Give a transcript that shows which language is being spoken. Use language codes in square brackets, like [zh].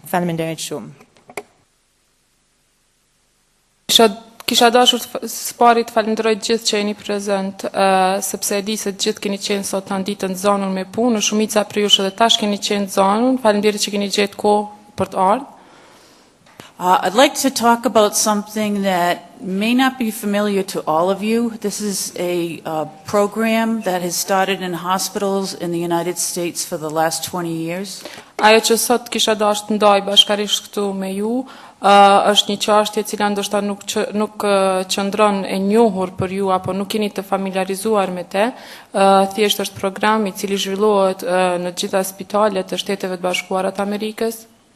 [sq] Faleminderit shumë. Kisha dashur së pari të falenderoj gjithë që jeni prezent, sepse e di se gjithë keni qenë sot në ditën zonën me punë, shumica prej jush edhe tash keni qenë zonën, faleminderit që keni gjetë kohë për të ardhur. [en] I'd like to talk about something that may not be familiar to all of you. This is a program that has started in hospitals in the United States for the last 20 years. [sq] Ajo që sot kisha dashur të ndaj bashkarisht këtu me ju, është një çështje e cila ndoshta nuk qëndron e njohur për ju apo nuk jeni të familiarizuar me të, thjesht është program i cili zhvillohet në të gjitha spitalet e Shteteve të Bashkuara të Amerikës.